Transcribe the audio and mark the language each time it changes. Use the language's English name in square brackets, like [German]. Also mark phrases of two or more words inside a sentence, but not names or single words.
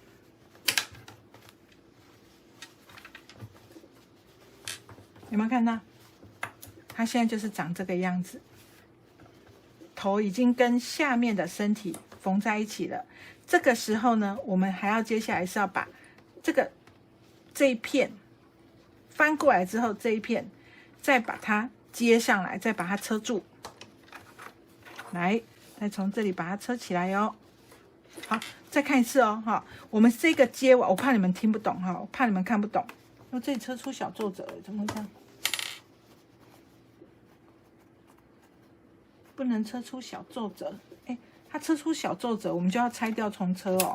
[Chinese] 有沒有看到？它現在就是長這個樣子，頭已經跟下面的身體縫在一起了。這個時候呢，我們還要接下來是要把這一片。翻過來之後，這一片再把它接上來，再把它車住。來，再從這裡把它車起來哦。好，再看一次哦，哈。我們這個接完，我怕你們聽不懂哈，我怕你們看不懂。我這裡車出小皺褶了，怎麼會這樣？不能車出小皺褶，哎，它車出小皺褶，我們就要拆掉重車哦。